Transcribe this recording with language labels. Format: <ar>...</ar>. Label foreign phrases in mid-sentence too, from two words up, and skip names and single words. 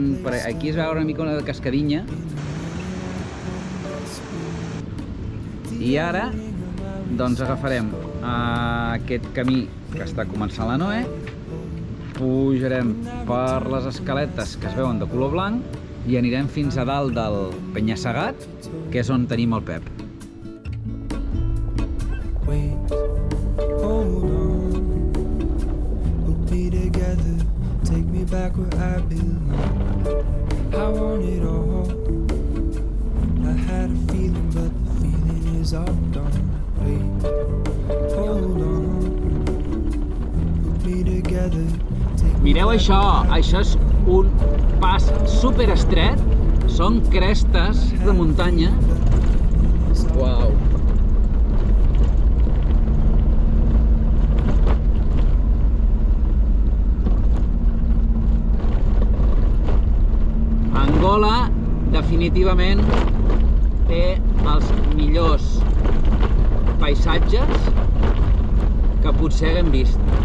<ca>Aquí es veu una mica una cascadinha. I ara, doncs agafarem aquest camí que està començant la Noé, pujarem per les escaletes que es veuen de color blanc i anirem fins a dalt del penya-segat, que és on tenim el Pep.</ca> <en>Wait, hold on, we'll be together, take me back where I belong. I want it all, I had a feeling but the feeling is all gone. Wait, hold on, we'll be together.</en> <ca>Mireu això, això és un pas super estret, són crestes de muntanya. Uau! Angola definitivament té els millors paisatges que potser haguem vist.</ca>